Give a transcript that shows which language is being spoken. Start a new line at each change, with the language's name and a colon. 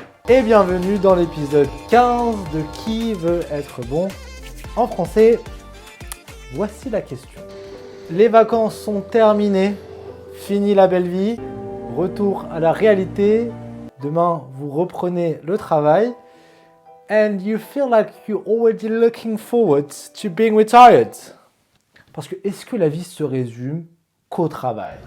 French: Et bienvenue dans l'épisode 15 de Qui veut être bon en français. Voici la question. Les vacances sont terminées. Fini la belle vie. Retour à la réalité. Demain, vous reprenez le travail.
English: And you feel like you're already looking forward to being retired.
French: Parce que est-ce que la vie se résume qu'au travail?